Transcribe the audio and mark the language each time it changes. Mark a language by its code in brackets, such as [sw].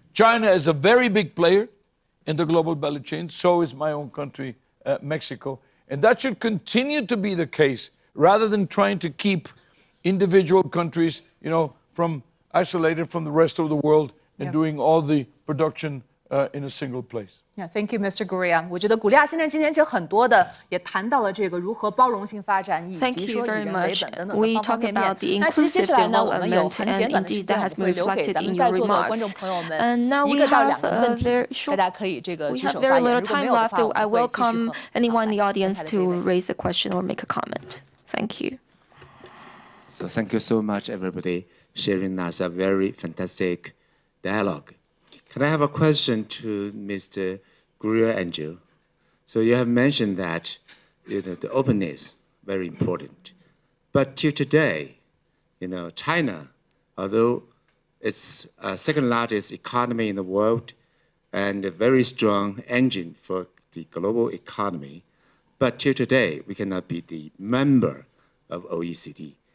[en] China is a very big player in the global value chain. So is my own country, Mexico. And that should continue to be the case, rather than trying to keep individual countries, from isolated from the rest of the world and doing all the production in a single place. Yeah, thank you, Mr. Gurria. [zh] 我觉得古利亚先生今天就很多的也谈到了这个如何包容性发展，以及说以人为本等等的方方面面。那其实接下来呢，我们有很简短的时间，我们会留给咱们在座的观众朋友们1个到2个问题，大家可以这个举手发言。如果没有的话，我们会继续和 [en] anyone in the audience to raise a question or make a comment. Thank you. So thank you so much, everybody, sharing us a very fantastic dialogue. Can I have a question to Mr. Greer-Angel? So you have mentioned that the openness very important, but till today, China, although it's second largest economy in the world and a very strong engine for the global economy, but till today we cannot be the member of OECD.